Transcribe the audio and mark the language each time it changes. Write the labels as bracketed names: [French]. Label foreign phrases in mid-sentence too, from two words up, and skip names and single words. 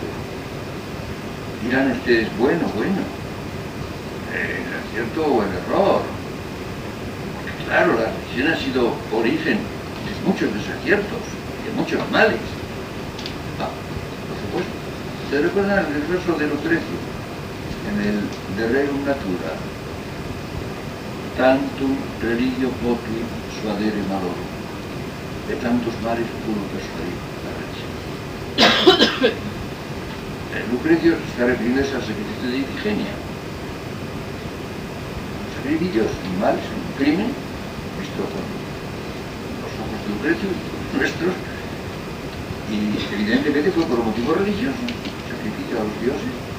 [Spanish] Dirán ustedes, bueno, el acierto o el error. Porque claro, la religión ha sido origen de muchos desaciertos, de muchos males. Por supuesto. ¿Se recuerdan el verso de Lucrecio? En el [Latin] De Rerum Natura, tantum religio potui suadere malorum, [Spanish] de tantos males pudo persuadir la religión. Lucrecio se está refiriendo al sacrificio de Ifigenia. Los sacrificios animales, un crimen, visto con los ojos de Lucrecio, nuestros, y evidentemente fue por motivo religioso, sacrificio a los dioses.